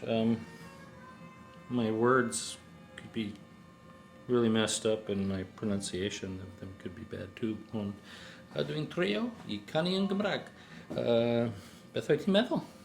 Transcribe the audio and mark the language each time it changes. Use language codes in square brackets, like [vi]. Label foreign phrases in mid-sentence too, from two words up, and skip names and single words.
[en] My words could be really messed up, and my pronunciation of them could be bad too. [cy] Ond dwi'n trio I canu yn Gymraeg. Beth wyt ti'n meddwl?